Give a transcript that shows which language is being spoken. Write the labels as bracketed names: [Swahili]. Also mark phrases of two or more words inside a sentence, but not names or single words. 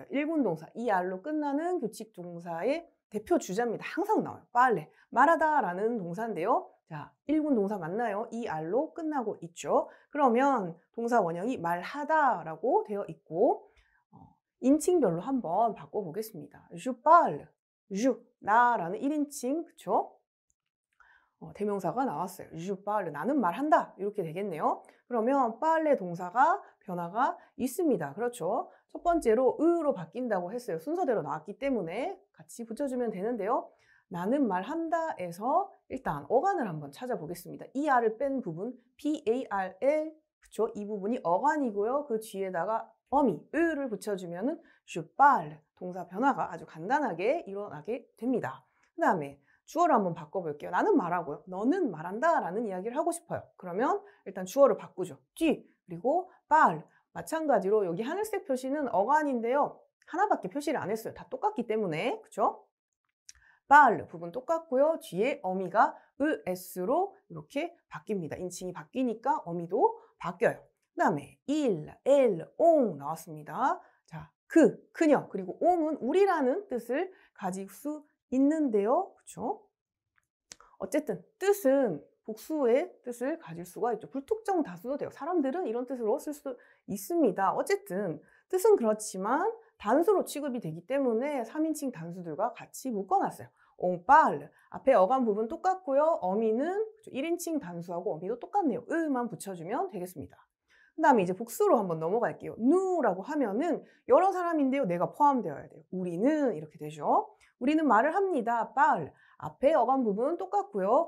[Korean] 일군 동사, ER로 끝나는 규칙 동사의 대표 주자입니다. 항상 나와요. 빨래, 말하다라는 동사인데요. 자, 일군 동사 맞나요? ER로 끝나고 있죠. 그러면 동사 원형이 말하다라고 되어 있고 인칭별로 한번 바꿔보겠습니다. [French] Je parle, je, [Korean] 나라는 1인칭, 그쵸? 대명사가 나왔어요. [French] Je parle, [Korean] 나는 말한다. 이렇게 되겠네요. 그러면 parle 동사가 변화가 있습니다. 그렇죠? 첫 번째로 으로 바뀐다고 했어요. 순서대로 나왔기 때문에 같이 붙여주면 되는데요. 나는 말한다에서 일단 어간을 한번 찾아보겠습니다. ER을 뺀 부분, PARL, 그쵸? 이 부분이 어간이고요. 그 뒤에다가 어미, 으를 붙여주면은 [French] je parle, [Korean] 동사 변화가 아주 간단하게 일어나게 됩니다. 그 다음에 주어를 한번 바꿔볼게요. 나는 말하고요. 너는 말한다 라는 이야기를 하고 싶어요. 그러면 일단 주어를 바꾸죠. 뒤 그리고 parle. 마찬가지로 여기 하늘색 표시는 어간인데요. 하나밖에 표시를 안 했어요. 다 똑같기 때문에. 그쵸? parle 부분 똑같고요. 뒤에 어미가 ES로 이렇게 바뀝니다. 인칭이 바뀌니까 어미도 바뀌어요. 그 다음에 [French] il, elle, on [Korean] 나왔습니다. 자, 그녀 그리고 on은 우리라는 뜻을 가질 수 있는데요. 그렇죠? 어쨌든 뜻은 복수의 뜻을 가질 수가 있죠. 불특정 다수도 돼요. 사람들은 이런 뜻으로 쓸 수 있습니다. 어쨌든 뜻은 그렇지만 단수로 취급이 되기 때문에 3인칭 단수들과 같이 묶어놨어요. [French] on parle. [Korean] 앞에 어감 부분 똑같고요. 어미는 1인칭 단수하고 어미도 똑같네요. 으만 붙여주면 되겠습니다. 그 다음에 이제 복수로 한번 넘어갈게요. 누라고 하면은 여러 사람인데요. 내가 포함되어야 돼요. 우리는 이렇게 되죠. 우리는 말을 합니다. parle. 앞에 어감 부분 똑같고요.